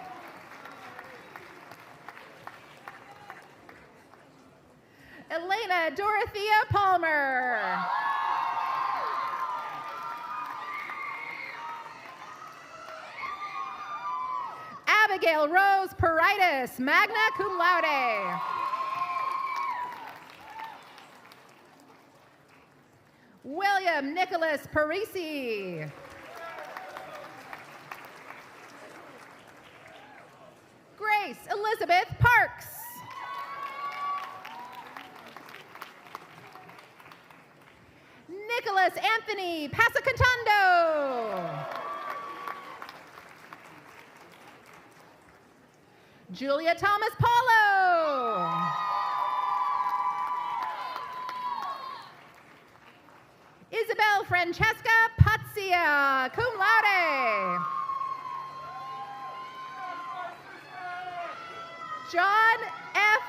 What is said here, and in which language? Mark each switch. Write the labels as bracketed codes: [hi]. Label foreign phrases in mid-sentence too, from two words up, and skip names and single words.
[en] Elena Dorothea Palmer. Abigail Rose Paritis, [la] magna cum laude. [en] William Nicholas Parisi. Grace Elizabeth Parks. Nicholas Anthony Pasacantando. Julia Thomas Paulo. Isabel Francesca Pazia, [la] cum laude. [en] John F.